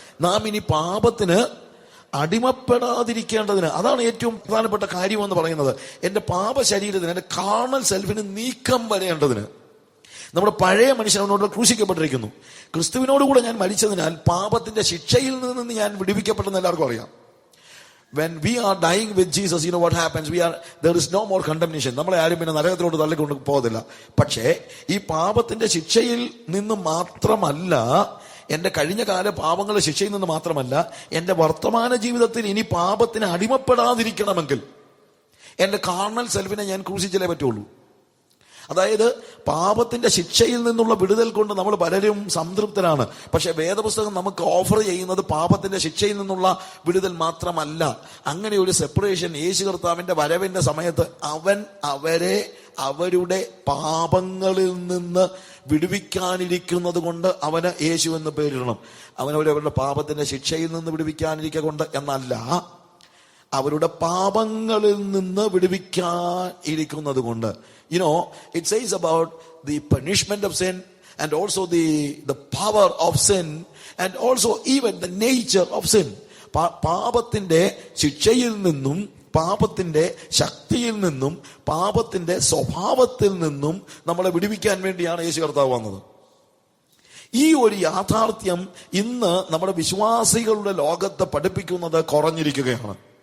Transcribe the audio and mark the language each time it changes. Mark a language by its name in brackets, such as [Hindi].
[Malayalam] നാം ഇനി പാപത്തിന് അടിമപ്പെടാതിരിക്കേണ്ടതിന്. അതാണ് ഏറ്റവും പ്രധാനപ്പെട്ട കാര്യം എന്ന് പറയുന്നത്. എന്റെ പാപ ശരീരത്തിന്, എന്റെ കാർണൽ സെൽഫിന് നീക്കം വരേണ്ടതിന് നമ്മുടെ പഴയ മനുഷ്യൻ അവനോട് ക്രൂശിക്കപ്പെട്ടിരിക്കുന്നു. ക്രിസ്തുവിനോടുകൂടെ ഞാൻ മരിച്ചതിനാൽ പാപത്തിന്റെ ശിക്ഷയിൽ നിന്ന് ഞാൻ വിടുവിക്കപ്പെട്ടെന്ന് എല്ലാവർക്കും അറിയാം. [English] When we are dying with Jesus, you know what happens? There is no more condemnation. [Malayalam] നമ്മളെ ആരും പിന്നെ നരകത്തിലോട്ട് തള്ളിക്കൊണ്ട് പോകത്തില്ല. പക്ഷേ ഈ പാപത്തിന്റെ ശിക്ഷയിൽ നിന്ന് മാത്രമല്ല, എന്റെ കഴിഞ്ഞ കാല പാപങ്ങളുടെ ശിക്ഷയിൽ നിന്ന് മാത്രമല്ല, എന്റെ വർത്തമാന ജീവിതത്തിൽ ഇനി പാപത്തിന് അടിമപ്പെടാതിരിക്കണമെങ്കിൽ എന്റെ കാർണൽ സെൽഫിനെ ഞാൻ ക്രൂശിച്ചല്ലേ പറ്റുള്ളൂ. അതായത് പാപത്തിന്റെ ശിക്ഷയിൽ നിന്നുള്ള വിടുതൽ കൊണ്ട് നമ്മൾ പലരും സംതൃപ്തരാണ്. പക്ഷെ വേദപുസ്തകം നമുക്ക് ഓഫർ ചെയ്യുന്നത് പാപത്തിന്റെ ശിക്ഷയിൽ നിന്നുള്ള വിടുതൽ മാത്രമല്ല. അങ്ങനെ ഒരു സെപ്പറേഷൻ യേശു കർത്താവിന്റെ വരവിന്റെ സമയത്ത് അവൻ അവരെ അവരുടെ പാപങ്ങളിൽ നിന്ന് വിടുവിക്കാനിരിക്കുന്നത് കൊണ്ട് അവന് യേശു എന്ന് പേരിടണം. അവരവരുടെ പാപത്തിന്റെ ശിക്ഷയിൽ നിന്ന് വിടുവിക്കാനിരിക്കുക കൊണ്ട് എന്നല്ല, അവരുടെ പാപങ്ങളിൽ നിന്ന് വിടുവിക്കാൻ ഇരിക്കുന്നത് കൊണ്ട്. [English] You know, it says about the punishment of sin and also the power of sin and also even the nature of sin. [Malayalam] പാപത്തിന്റെ ശിക്ഷയിൽ നിന്നും പാപത്തിന്റെ ശക്തിയിൽ നിന്നും പാപത്തിന്റെ സ്വഭാവത്തിൽ നിന്നും നമ്മളെ വിടുവിക്കാൻ വേണ്ടിയാണ് യേശു കർത്താവ് വന്നത്. ഈ ഒരു യാഥാർത്ഥ്യം ഇന്ന് നമ്മുടെ വിശ്വാസികളുടെ ലോകത്തെ പഠിപ്പിക്കുന്നത് കുറഞ്ഞിരിക്കുകയാണ്.